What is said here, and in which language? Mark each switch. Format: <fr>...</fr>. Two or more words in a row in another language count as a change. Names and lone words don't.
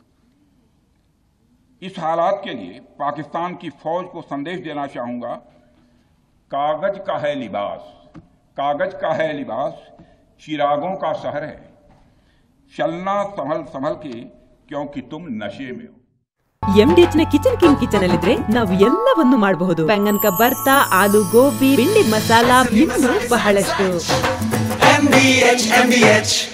<hi>इस हालात के लिए पाकिस्तान की फौज को संदेश देना चाहूंगा, कागज का है लिबास, चिरागों का शहर है, चलना संभल के क्योंकि तुम नशे में हो।</hi> <kn>MDH ನ ಕಿಚನ್ ಅಲ್ಲಿದ್ರೆ ನಾವು ಎಲ್ಲವನ್ನೂ ಮಾಡಬಹುದು. ಬೆಂಗನ್ ಕಾ ಬರ್ತಾ, ಆಲೂ ಗೋಬಿ, ಭಿಂಡಿ ಮಸಾಲಾ, ಇನ್ನೂ ಬಹಳಷ್ಟು. MDH</kn>